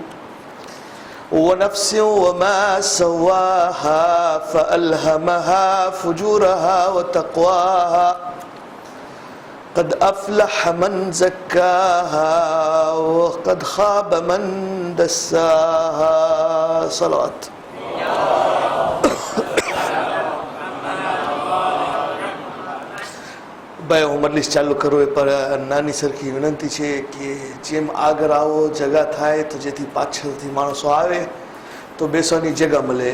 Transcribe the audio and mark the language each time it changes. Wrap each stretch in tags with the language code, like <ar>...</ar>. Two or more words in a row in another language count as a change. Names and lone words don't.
<ar>ونفس وما سواها فألهمها فجورها وتقواها قد أفلح من زكاها وقد خاب من دساها. صلوات.</ar> <gu>ભાઈ હું મજલિસ ચાલુ કરું એ પર નાની સરખી વિનંતી છે કે જેમ આગળ આવો જગા થાય તો જેથી પાછળથી માણસો આવે તો બેસવાની જગા મળે.</gu>